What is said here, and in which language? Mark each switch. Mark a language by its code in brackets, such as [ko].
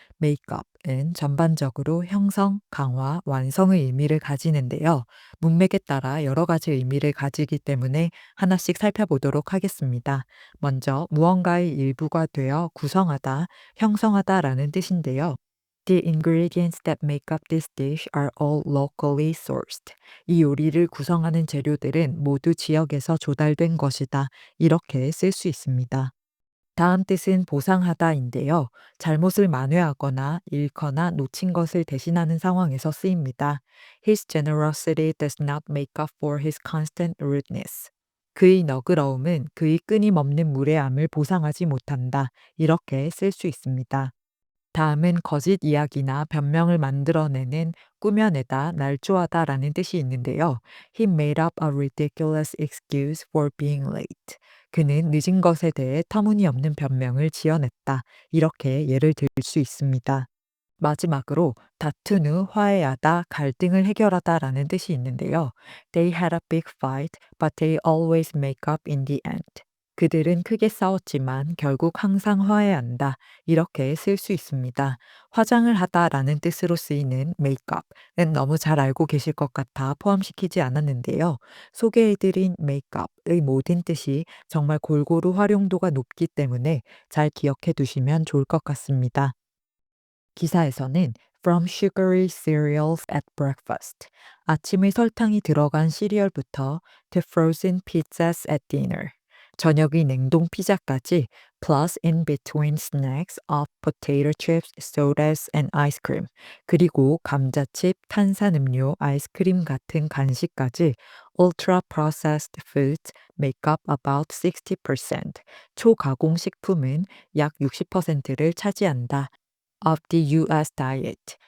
[ko] makeup은 전반적으로 형성, 강화, 완성의 의미를 가지는데요. 문맥에 따라 여러 가지 의미를 가지기 때문에 하나씩 살펴보도록 하겠습니다. 먼저 무언가의 일부가 되어 구성하다, 형성하다라는 뜻인데요. [en] The ingredients that make up this dish are all locally sourced. [ko] 이 요리를 구성하는 재료들은 모두 지역에서 조달된 것이다. 이렇게 쓸 수 있습니다. 다음 뜻은 보상하다인데요. 잘못을 만회하거나 잃거나 놓친 것을 대신하는 상황에서 쓰입니다. [en] His generosity does not make up for his constant rudeness. [ko] 그의 너그러움은 그의 끊임없는 무례함을 보상하지 못한다. 이렇게 쓸 수 있습니다. 다음은 거짓 이야기나 변명을 만들어내는 꾸며내다, 날조하다라는 뜻이 있는데요. [en] He made up a ridiculous excuse for being late. [ko] 그는 늦은 것에 대해 터무니없는 변명을 지어냈다. 이렇게 예를 들 수 있습니다. 마지막으로 다툰 후 화해하다, 갈등을 해결하다라는 뜻이 있는데요. [en] They had a big fight, but they always make up in the end. [ko] 그들은 크게 싸웠지만 결국 항상 화해한다. 이렇게 쓸 수 있습니다. 화장을 하다라는 뜻으로 쓰이는 makeup은 너무 잘 알고 계실 것 같아 포함시키지 않았는데요. 소개해드린 makeup의 모든 뜻이 정말 골고루 활용도가 높기 때문에 잘 기억해 두시면 좋을 것 같습니다. 기사에서는 [en] From sugary cereals at breakfast. [ko] 아침에 설탕이 들어간 시리얼부터 [en] to frozen pizzas at dinner. [ko] 저녁의 냉동 피자까지 [en] plus in between snacks of potato chips, sodas and ice cream. [ko] 그리고 감자칩, 탄산음료, 아이스크림 같은 간식까지 [en] ultra processed foods make up about 60%. [ko] 초가공 식품은 약 60%를 차지한다. [en] of the US diet.